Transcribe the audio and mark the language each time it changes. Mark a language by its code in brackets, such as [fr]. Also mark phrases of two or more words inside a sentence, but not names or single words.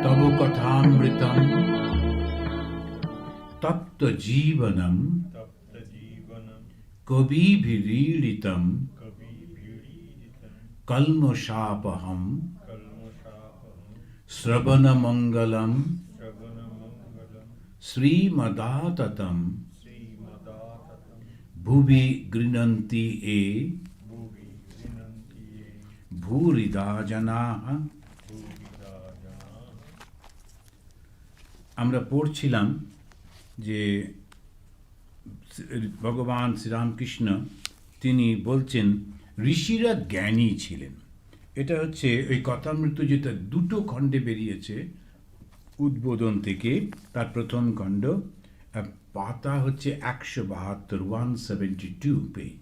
[sa] कथामृतम् तप्त जीवनम् कविभिरीडितम् कल्मषापहम् श्रवण मङ्गलम् श्री मदाततम् भुवि गृणन्ति ये भूरिदा जनाः। [bn] আমরা পড়ছিলাম যে ভগবান শ্রীরামকৃষ্ণ তিনি বলছেন ঋষিরা জ্ঞানী ছিলেন। এটা হচ্ছে ওই কথামৃত যেটা দুটো খণ্ডে বেরিয়েছে উদ্বোধন থেকে, তার প্রথম খণ্ড, পাতা হচ্ছে 172 172 পেজ।